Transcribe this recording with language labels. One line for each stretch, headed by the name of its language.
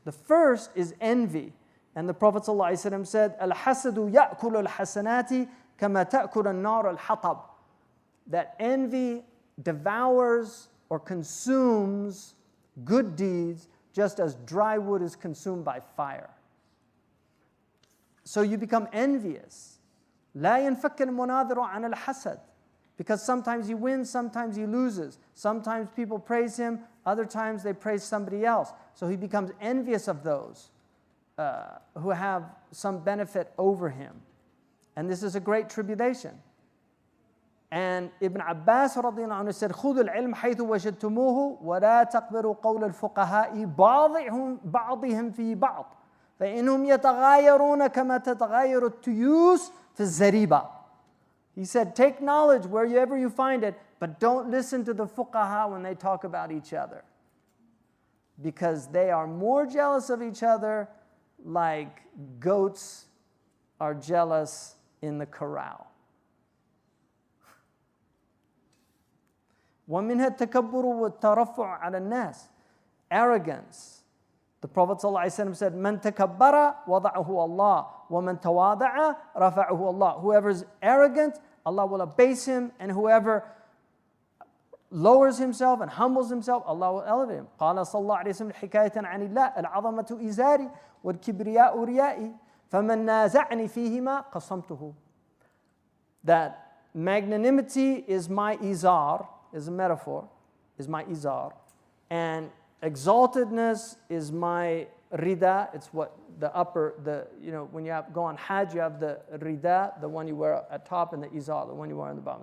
English: The first is envy. And the Prophet ﷺ said,
Arabic: Al-hasadu ya'kulu al-hasanati kama ta'kulu an-nar al-hatab.
English: That envy devours or consumes good deeds just as dry wood is consumed by fire. So you become envious.
Arabic: لا ينفك المناظر عن الحسد.
English: Because sometimes he wins, sometimes he loses. Sometimes people praise him, other times they praise somebody else. So he becomes envious of those who have some benefit over him. And this is a great tribulation. And Ibn Abbas radiallahu anhu said,
Arabic: خُذُوا الْعِلْمَ حَيْثُ وَجَدْتُمُوهُ وَلَا تَقْبِلُوا قَوْلَ الْفُقَهَاءِ بَعْضِهِمْ فِي بَعْضٍ فَإِنْهُمْ يَتَغَايَرُونَ كَمَا تَتَغَايَرُ التُّيُوسُ فِي الزَّرِيبَةِ.
English: He said, take knowledge wherever you find it, but don't listen to the fuqaha when they talk about each other, because they are more jealous of each other like goats are jealous in the corral.
Arabic: وَمِنْهَا التَّكَبُّرُ وَالتَّرَفُّعُ عَلَى النَّاسِ.
English: Arrogance. The Prophet ﷺ said,
Arabic: مَنْ تَكَبَّرَ وَضَعَهُ اللَّهُ وَمَنْ تَوَاضَعَ رَفَعَهُ اللَّهُ.
English: Whoever is arrogant, Allah will abase him, and whoever lowers himself and humbles himself, Allah will elevate him.
Arabic: قال صلى الله عليه وسلم حكاية عن الله العظمة إزاري والكبرياء ريائي فمن نازعني فيهما قصمته.
English: That magnanimity is my izar, is a metaphor, is my izar, and exaltedness is my rida. It's what the upper, when you go on Hajj, you have the rida, the one you wear at top, and the izar, the one you wear on the bottom.